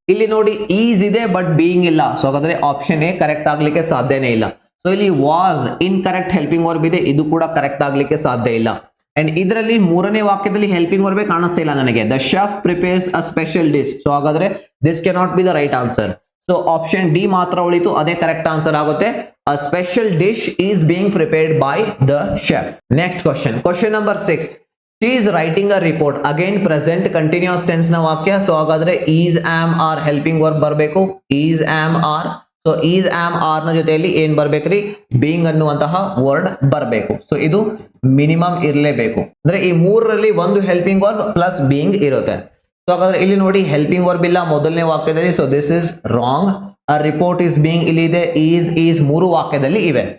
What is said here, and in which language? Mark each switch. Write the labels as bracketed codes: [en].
[kn] ಇಲ್ಲಿ ನೋಡಿ ಈಸ್ ಇದೆ ಬಟ್ ಬೀಯಿಂಗ್ ಇಲ್ಲ. ಸೊ ಹಾಗಾದ್ರೆ ಆಪ್ಷನ್ ಎ ಕರೆಕ್ಟ್ ಆಗ್ಲಿಕ್ಕೆ ಸಾಧ್ಯನೇ ಇಲ್ಲ. ಸೊ ಇಲ್ಲಿ ವಾಸ್ ಇನ್ಕರೆಕ್ಟ್ ಹೆಲ್ಪಿಂಗ್ ವರ್ಬ್ ಇದೆ, ಇದು ಕೂಡ ಕರೆಕ್ಟ್ ಆಗ್ಲಿಕ್ಕೆ ಸಾಧ್ಯ ಇಲ್ಲ. ಅಂಡ್ ಇದರಲ್ಲಿ ಮೂರನೇ ವಾಕ್ಯದಲ್ಲಿ ಹೆಲ್ಪಿಂಗ್ ವರ್ಬ್ ಕಾಣಿಸ್ತಾ ಇಲ್ಲ ನನಗೆ. [en] The chef prepares a special dish. [kn] So ಹಾಗಾದ್ರೆ [en] This cannot be the right answer. [kn] So option D ಮಾತ್ರ ಉಳಿತು, ಅದೇ ಕರೆಕ್ಟ್ ಆನ್ಸರ್ ಆಗುತ್ತೆ. [en] A special dish is being prepared by the chef. Next question. Question number 6. She is writing a report. Again present continuous tense [kn] na vakya. [en] So hagadre is, am, are helping verb barbeku. Is, am, are. So is, am, are [kn] na joteli ಏನು ಬರಬೇಕ್ರಿ? being ಅನ್ನುವಂತಹ word ಬರಬೇಕು. So ಇದು minimum ಇರಲೇಬೇಕು. ಅಂದ್ರೆ ಈ ಮೂರರಲ್ಲಿ ಒಂದು helping verb plus being ಇರುತ್ತೆ. ಸೊ ಹಾಗಾದ್ರೆ ಇಲ್ಲಿ ನೋಡಿ ಹೆಲ್ಪಿಂಗ್ ವರ್ಬ್ ಇಲ್ಲ ಮೊದಲನೇ ವಾಕ್ಯದಲ್ಲಿ. So [en] This is wrong. [kn] A report is being ಇಲ್ಲಿ ಇದೆ, ಈಸ್ 3 ವಾಕ್ಯದಲ್ಲಿ ಇವೆ.